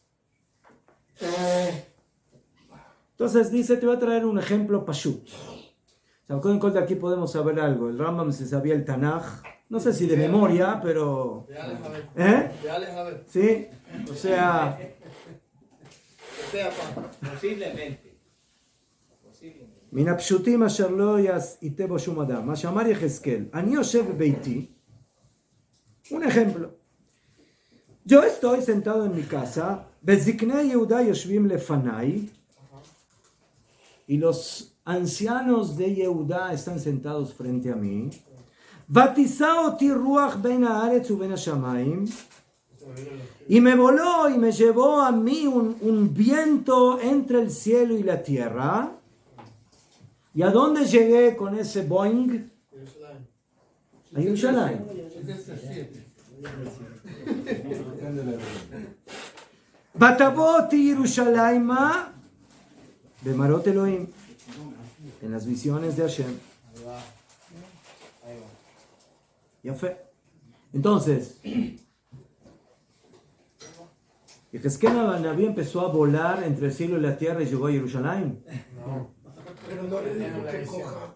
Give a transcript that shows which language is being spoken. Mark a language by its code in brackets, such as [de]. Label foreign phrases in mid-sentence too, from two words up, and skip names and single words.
[es] Entonces dice, te voy a traer un ejemplo pashut. Con de aquí podemos saber algo. El Rambam se sabía el Tanaj, no sé si de memoria, pero... ¿Sí? O sea... Posiblemente. [he] מן הפשוטים אשר לא ייתה בו שום אדם. מה שאמר יחזקאל, אני יושב בביתי, [es] un ejemplo. Yo estoy sentado en mi casa, [he] וזקני יהודה יושבים לפניי, [es] y los ancianos de Yehuda están sentados frente a mí. [he] ותישא אותי רוח בין הארץ ובין השמיים, [es] y me voló y me llevó a mí un viento entre el cielo y la tierra. ¿Y a dónde llegué con ese Boeing? [he] A Yerushalayim. ותבוא אותי ירושלימה במראות אלוהים, [es] en las visiones de Hashem. Ya fue. Entonces, Yehezkel Naví empezó a volar entre el cielo y la tierra y llegó a Jerusalén. Pero no le dijo que coja.